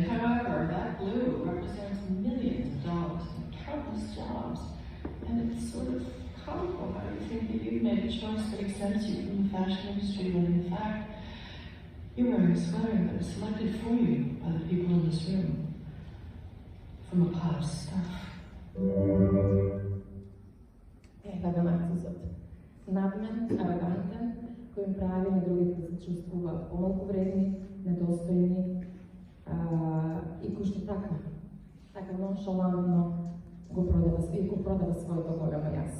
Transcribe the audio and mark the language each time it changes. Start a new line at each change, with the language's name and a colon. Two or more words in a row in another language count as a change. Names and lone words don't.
English: However, that blue represents millions of dollars and countless jobs. And it's sort of comical how you think that you've made a choice that exempts you from the fashion industry, when in fact, you're wearing a sweater that was selected for you by the people in this room from a pile of stuff.
Macedonian: Така нарцисот. Надмен, арогантен, кој им прави на другите да се чувствува помалку вредни, недостојни, и кој што така ноншалантно го продава своето голямо јас.